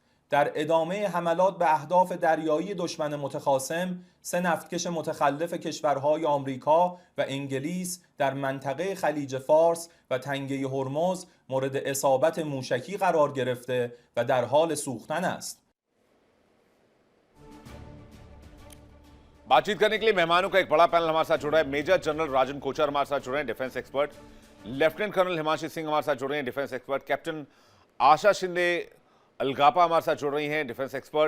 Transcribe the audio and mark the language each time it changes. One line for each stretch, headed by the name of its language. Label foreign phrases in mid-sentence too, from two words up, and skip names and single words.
Persian: در ادامه حملات به اهداف دریایی دشمن متخاصم، 3 نفتکش متخلف کشورهای آمریکا و انگلیس در منطقه خلیج فارس و تنگه هرمز مورد اصابت موشکی قرار گرفته و در حال سوختن است.
Hindi: बातचीत करने के लिए मेहमानों का एक बड़ा पैनल हमारे साथ जुड़ रहा है। मेजर जनरल राजन कोचर हमारे साथ जुड़ रहे हैं,
English: defence expert.
Hindi: लेफ्टिनेंट कर्नल हिमांशी सिंह हमारे साथ जुड़ रहे हैं,
English: defence expert.
Hindi: कैप्टन आशा शिंदे अलगापा हमारे साथ जुड़ रही हैं,
English: defence expert.